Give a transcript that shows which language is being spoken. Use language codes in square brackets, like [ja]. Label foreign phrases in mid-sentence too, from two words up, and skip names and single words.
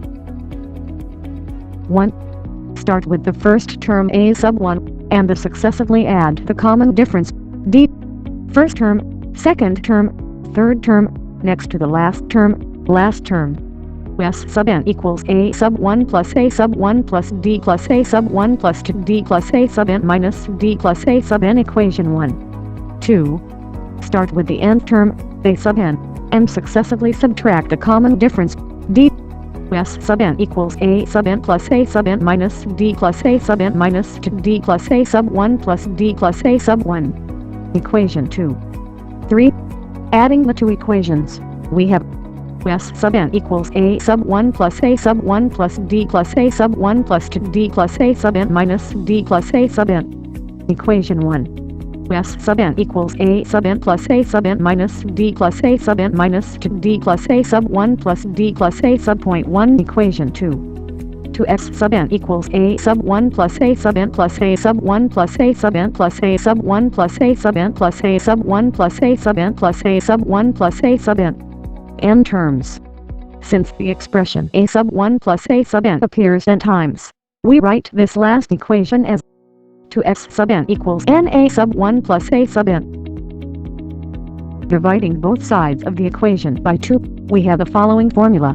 [en] 1. Start with the first term A sub 1, and successively add the common difference, D. First term, second term, third term, next to the last term, last term. S sub n equals A sub 1 plus A sub 1 plus D plus A sub 1 plus 2D plus A sub n minus D plus A sub n. Equation 1. 2. Start with the nth term, A sub n, and successively subtract the common difference, D. S sub n equals A sub n plus A sub n minus D plus A sub n minus 2D plus A sub 1 plus D plus A sub 1. Equation 2. 3. Adding the two equations, we have S sub n equals A sub 1 plus A sub 1 plus D plus A sub 1 plus 2D plus A sub n minus D plus A sub n. Equation 1. S sub n equals A sub n plus A sub n minus D plus A sub n minus 2D plus A sub 1 plus D plus A sub point 1. Equation 2. 2x sub n equals A sub 1 plus A sub n plus A sub 1 plus A sub n plus A sub 1 plus A sub n plus A sub 1 plus A sub n plus A sub 1 plus A sub n. N terms. Since the expression A sub 1 plus A sub n appears n times, we write this last equation as 2x sub n equals n A sub 1 plus A sub n. Dividing both sides of the equation by 2, we have the following formula.